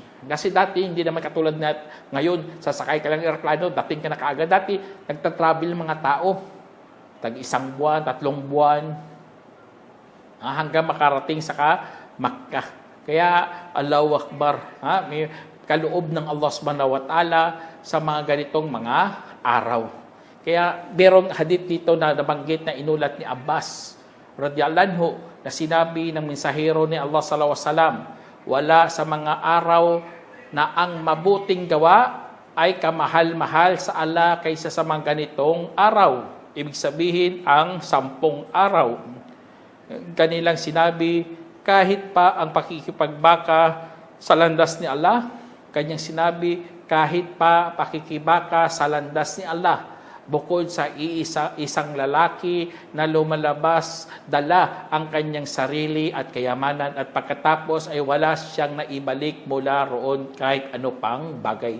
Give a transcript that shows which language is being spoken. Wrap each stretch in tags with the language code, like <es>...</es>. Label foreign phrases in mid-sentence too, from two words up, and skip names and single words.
<tl>Kasi dati, hindi naman katulad na ngayon, sasakay ka lang aeroplano, dating ka na kaagad. Dati, nagtatravel mga tao. Tag-1 buwan, 3 buwan, hanggang makarating sa Makkah. Kaya,</tl> <ar>الله أكبر,</ar> <tl>may kaloob ng Allah</tl> <ar>سبحانه وتعالى</ar> <tl>sa mga ganitong mga araw. Kaya, merong hadith dito na nabanggit na inulat ni Abbas,</tl> <ar>رضي الله عنه,</ar> <tl>na sinabi ng mensahero ni Allah</tl> <ar>صلى الله عليه وسلم,</ar> <tl>wala sa mga araw na ang mabuting gawa ay kamahal-mahal sa Allah kaysa sa mga ganitong araw. Ibig sabihin, ang 10 araw. Kanilang sinabi, kahit pa ang pakikipagbaka sa landas ni Allah, kanyang sinabi, kahit pa pakikibaka sa landas ni Allah, bukod sa isang lalaki na lumalabas, dala ang kanyang sarili at kayamanan at pagkatapos ay wala siyang naibalik mula roon kahit ano pang bagay.</tl>